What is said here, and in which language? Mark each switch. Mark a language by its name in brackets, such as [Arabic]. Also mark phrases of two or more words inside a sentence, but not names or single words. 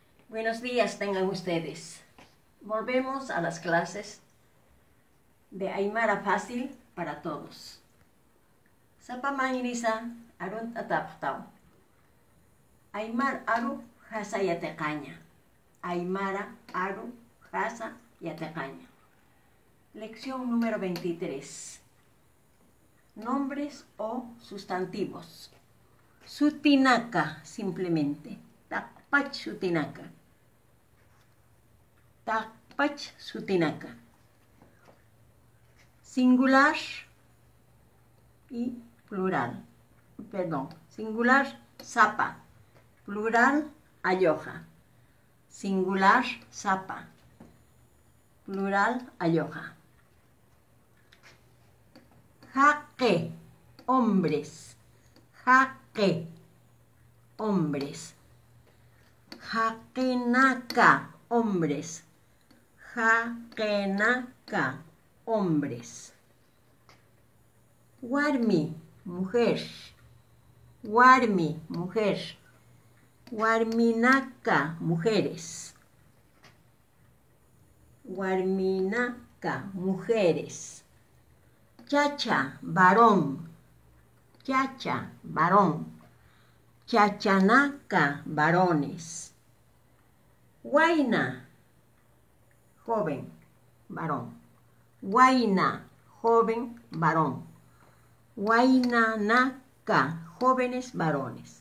[Spanish] Buenos días tengan ustedes. Volvemos a las clases de Aymara fácil para todos. [Aymara] Sapamaynisa arun ataptaw. Aymar aru hasa yateqaña. Aymara aru hasa yateqaña. [Spanish] Lección número 23. Nombres o sustantivos. [Aymara] Sutinaka, simplemente. Takpach sutinaka. Takpach sutinaka. [Spanish] Singular y plural. Perdón. Singular, sapa. Plural, ayoja. Singular, sapa. Plural, ayoja. Jaque, hombres. Jaque, hombres. Jaquenaca, hombres. Jaquenaca, hombres. Warmi, mujer. Warmi, mujer. Warminaca, mujeres. Warminaca, mujeres. Chacha, varón. Chacha, varón. Chachanaca, varones. Huayna, joven, varón. Huayna, joven, varón. Huaynanaca, jóvenes, varones.